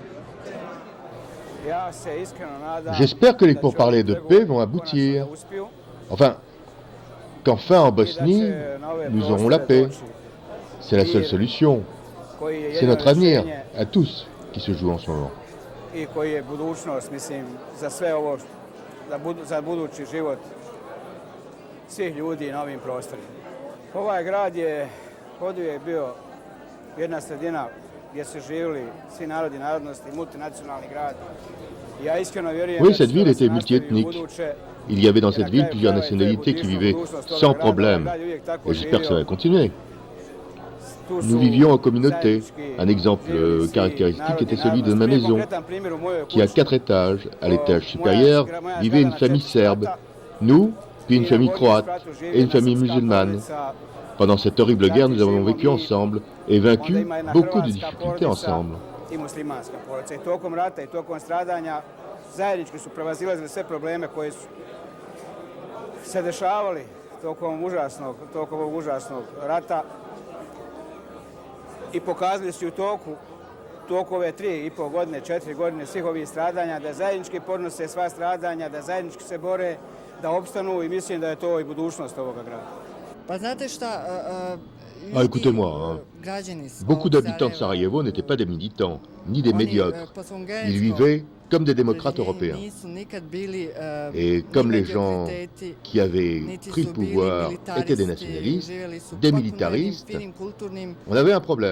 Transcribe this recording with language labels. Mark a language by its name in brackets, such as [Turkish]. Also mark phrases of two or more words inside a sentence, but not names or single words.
[French] J'espère que les pourparlers de paix vont aboutir. Enfin, qu'enfin en Bosnie, nous aurons la paix. C'est la seule solution. C'est notre avenir, à tous, qui se joue en ce moment. [Bosnian] I koji je budućnost, mislim, za sve ovo, za budući život svih ljudi na ovim prostorima. Ovaj grad je oduvijek bio jedna sredina gdje su živjeli svi narodi i narodnosti, multinacionalni grad. Ja iskreno vjerujem [French] Oui, cette ville était multiethnique. Il y avait dans cette ville plusieurs nationalités qui vivaient sans problème. Et j'espère que ça va continuer. Nous vivions en communauté. Un exemple caractéristique était celui de ma maison, qui a 4 étages. À l'étage supérieur vivait une famille serbe, nous, puis une famille croate et une famille musulmane. Pendant cette horrible guerre, nous avons vécu ensemble et vaincu beaucoup de difficultés ensemble. [Bosnian] Zajednički su prevazilazili sve probleme koji su se dešavali tokom ovog užasnog rata i pokazali su u toku ove 3,5 godine, 4 godine svih ovih stradanja, da zajednički podnose sva stradanja, da zajednički se bore, da opstanu i mislim da je to i budućnost ovoga grada. Pa znate šta, [French] Ah, écoutez-moi, beaucoup d'habitants de Sarajevo n'étaient pas des militants, ni des médiocres. Ils vivaient comme des démocrates européens. Et comme les gens qui avaient pris le pouvoir étaient des nationalistes, des militaristes, on avait un problème.